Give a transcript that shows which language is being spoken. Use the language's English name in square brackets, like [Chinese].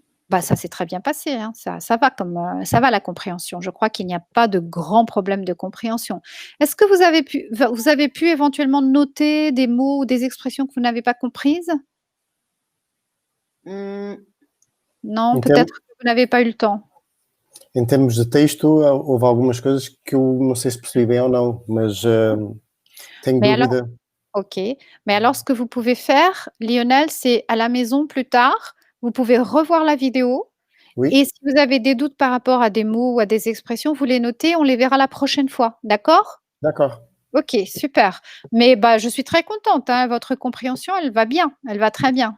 [French] Bah, ça s'est très bien passé, hein. Ça va comme, ça va la compréhension. Je crois qu'il n'y a pas de grands problèmes de compréhension. Est-ce que vous avez pu éventuellement noter des mots ou des expressions que vous n'avez pas comprises? Non, [Portuguese] Então- [French] peut-être que vous n'avez pas eu le temps. [Portuguese] Em termos de texto, houve algumas coisas que eu não sei se percebi bem ou não, mas tenho [French] Mais alors [Portuguese] dúvida. [French] OK. Mais alors ce que vous pouvez faire, Lionel, c'est à la maison plus tard, vous pouvez revoir la vidéo Oui, Et si vous avez des doutes par rapport à des mots ou à des expressions, vous les notez, on les verra la prochaine fois. D'accord? d'accord. OK, super. Mais bah, je suis très contente, hein, votre compréhension, elle va bien, elle va très bien.